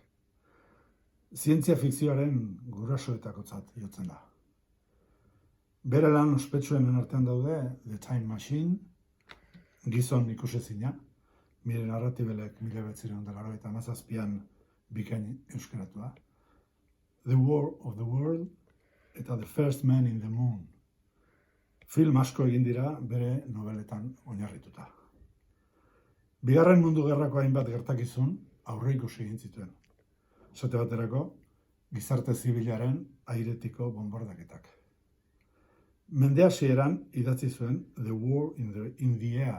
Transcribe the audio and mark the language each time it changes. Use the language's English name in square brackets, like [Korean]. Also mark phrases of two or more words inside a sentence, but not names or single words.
[Basque] Zientzia fikzioaren gurasoetakotzat jotzen da. Bere lan ospetsuenen artean daude The Time Machine, gizon ikusezina, Mire Narratibelek 1997an bikain euskaratua, The War of the World eta The First Man in the Moon. Film asko egin dira bere nobeletan oinarrituta. Bigarren mundu gerrako hainbat gertakizun aurreikusi egin zituen. Esate baterako, gizarte zibilaren airetiko bonbardaketak. Mende hasieran idatzi zuen The War in the Air.